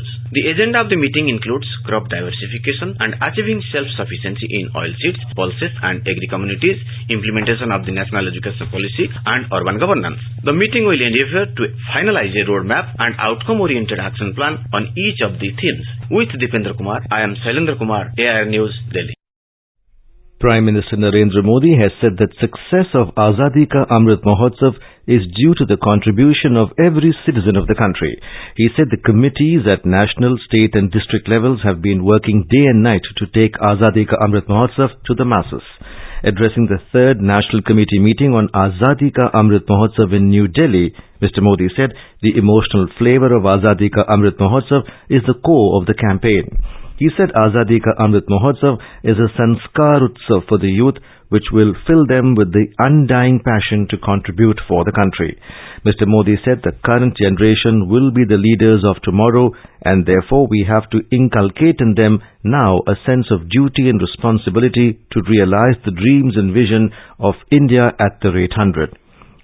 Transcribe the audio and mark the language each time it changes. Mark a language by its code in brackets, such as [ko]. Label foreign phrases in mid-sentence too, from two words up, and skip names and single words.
[en] The agenda of the meeting includes crop diversification and achieving self-sufficiency in oilseeds, pulses and agri-communities, implementation of the national education policy and urban governance. The meeting will endeavour to finalize a roadmap and outcome-oriented action plan on each of the themes. With Dipendra Kumar, I am Shailendra Kumar, AIR News, Delhi. Prime Minister Narendra Modi has said that success of Azadi Ka Amrit Mahotsav is due to the contribution of every citizen of the country. He said the committees at national, state and district levels have been working day and night to take Azadi Ka Amrit Mahotsav to the masses. Addressing the 3rd National Committee meeting on Azadi Ka Amrit Mahotsav in New Delhi, Mr. Modi said the emotional flavour of Azadi Ka Amrit Mahotsav is the core of the campaign. He said Azadi Ka Amrit Mahotsav is a [hi] sanskar utsav [en] for the youth which will fill them with the undying passion to contribute for the country. Mr. Modi said the current generation will be the leaders of tomorrow and therefore we have to inculcate in them now a sense of duty and responsibility to realize the dreams and vision of India at the rate 100.